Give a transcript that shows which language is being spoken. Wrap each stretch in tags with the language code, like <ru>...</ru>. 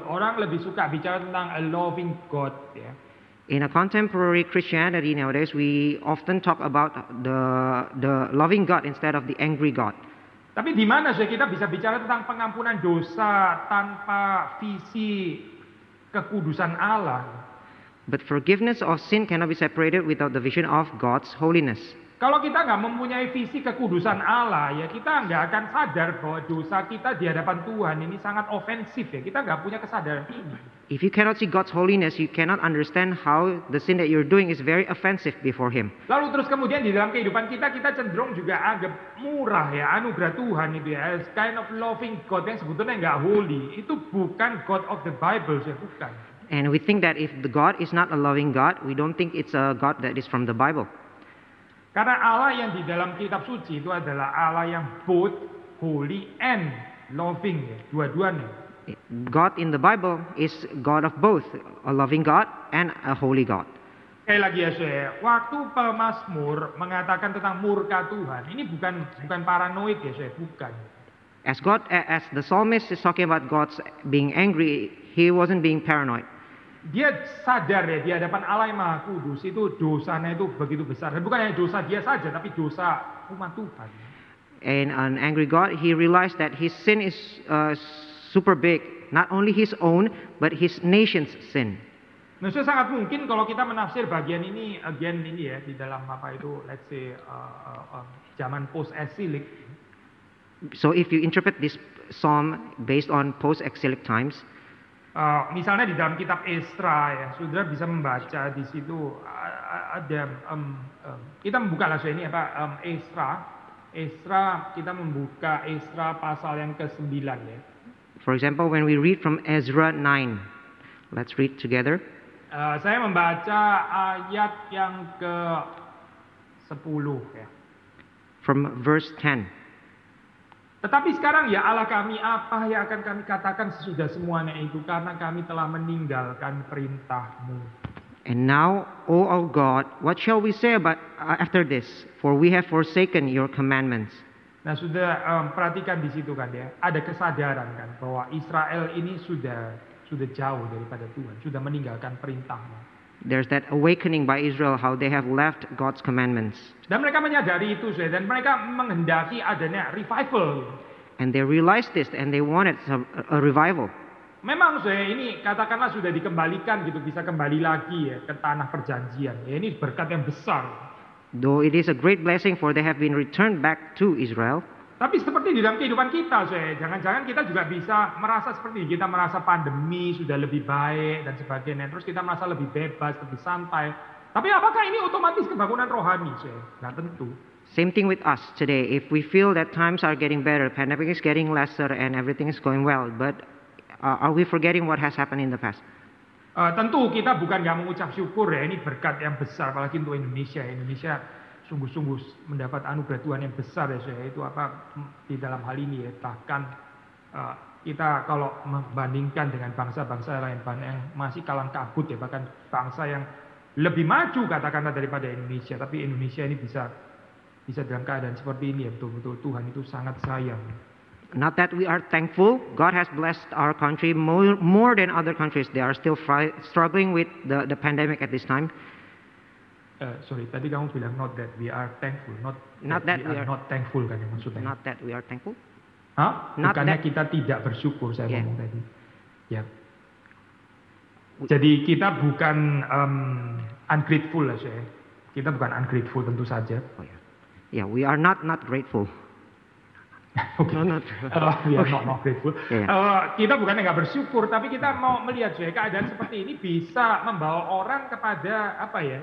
<id>Orang lebih suka bicara tentang</id> <en>a loving God</en> <id>ya.</id> <en>In a contemporary Christianity nowadays, we often talk about the loving God instead of the angry God.</en> <id>Tapi di mana sih kita bisa bicara tentang pengampunan dosa tanpa visi kekudusan Allah?</id> <en>But forgiveness of sin cannot be separated without the vision of God's holiness.</en> <id>Kalau kita nggak mempunyai visi kekudusan Allah, ya kita nggak akan sadar bahwa dosa kita di hadapan Tuhan ini sangat ofensif ya. Kita nggak punya kesadaran ini.</id> <en>If you cannot see God's holiness, you cannot understand how the sin that you're doing is very offensive before Him.</en> <id>Lalu terus kemudian di dalam kehidupan kita cenderung juga anggap murah ya, anugerah Tuhan itu ya,</id> <en>as kind of loving God</en> <id>yang sebetulnya nggak holy. Itu bukan</id> <en>God of the Bible,</en> <id>ya bukan.</id> <en>And we think that if the God is not a loving God, we don't think it's a God that is from the Bible.</en> <id>Karena Allah yang di dalam kitab suci itu adalah Allah yang</id> <en>both holy and loving</en> <id>ya, dua-duanya.</id> <en>God in the Bible is God of both, a loving God and a holy God.</en> <id>Sekali lagi ya saya, waktu pemazmur mengatakan tentang murka Tuhan, ini bukan paranoid ya saya, bukan.</id> <en>As the psalmist is talking about God's being angry, he wasn't being paranoid.</en> <id>Dia sadar ya di hadapan Allah yang Maha Kudus itu dosanya itu begitu besar. Dan bukan hanya dosa dia saja, tapi dosa umat Tuhan.</id> <en>And an angry God, he realized that his sin is super big, not only his own, but his nation's sin.</en> <id>Nah, sangat mungkin kalau kita menafsir bagian ini, ya di dalam apa itu,</id> <en>let's say</en> <id>zaman post-exilic.</id> <en>So if you interpret this psalm based on post-exilic times,</en> <id>misalnya di dalam kitab Esra ya, saudara bisa membaca di situ ada kita membuka langsung ini apa Esra kita membuka Esra pasal yang ke-9 ya.</id> <en>For example, when we read from Ezra 9, let's read together.</en> <id>Saya membaca ayat yang ke-10 ya.</id> <en>From verse 10.</en> <id>Tetapi sekarang ya Allah kami, apa yang akan kami katakan sesudah semuanya itu, karena kami telah meninggalkan perintah-Mu.</id> <en>And now, O our God, what shall we say about after this? For we have forsaken your commandments.</en> <id>Nah, sudah perhatikan di situ kan ya, ada kesadaran kan bahwa Israel ini sudah jauh daripada Tuhan, sudah meninggalkan perintah-Mu.</id> <en>There's that awakening by Israel, how they have left God's commandments.</en> <id>Dan mereka menyadari itu, dan mereka menghendaki adanya revival.</id> <en>And they realized this, and they wanted a revival.</en> <id>Memang ini katakanlah sudah dikembalikan gitu, bisa kembali lagi ya ke tanah perjanjian. Ya, ini berkat yang besar.</id> <en>Though it is a great blessing, for they have been returned back to Israel.</en> <id>Tapi seperti di dalam kehidupan kita, jangan-jangan kita juga bisa merasa seperti ini. Kita merasa pandemi sudah lebih baik dan sebagainya. Terus kita merasa lebih bebas, lebih santai. Tapi apakah ini otomatis kebangunan rohani, Nggak tentu.</id> <en>Same thing with us today. If we feel that times are getting better, pandemic is getting lesser, and everything is going well, but are we forgetting what has happened in the past?</en> <id>Tentu kita bukan nggak mengucap syukur ya, ini berkat yang besar, apalagi untuk Indonesia. Indonesia sungguh-sungguh mendapat anugerah Tuhan yang besar ya, itu apa di dalam hal ini ya. Bahkan kita kalau membandingkan dengan bangsa-bangsa lain yang masih kalang kabut ya, bahkan bangsa yang lebih maju katakanlah daripada Indonesia, tapi Indonesia ini bisa dalam keadaan seperti ini ya, betul-betul Tuhan itu sangat sayang.</id> <en>Not that we are thankful, God has blessed our country more than other countries. They are still struggling with the pandemic at this time. Sorry,</en> <id>tadi kamu bilang</id> <en>not that we are thankful, not that we are not thankful</en> <id>kan ya maksudnya?</id> <en>Not that we are thankful.</en> <id>Bukannya kita tidak bersyukur, saya ngomong tadi. Ya. Jadi kita bukan ungrateful lah, saya. Kita bukan ungrateful tentu saja. Oh ya.</id> <en>Yeah, we are not grateful. Okay. No, we are not grateful. Yeah.</en> <id>Kita bukannya nggak bersyukur, tapi kita mau melihat keadaan seperti ini bisa membawa orang kepada apa ya?</id>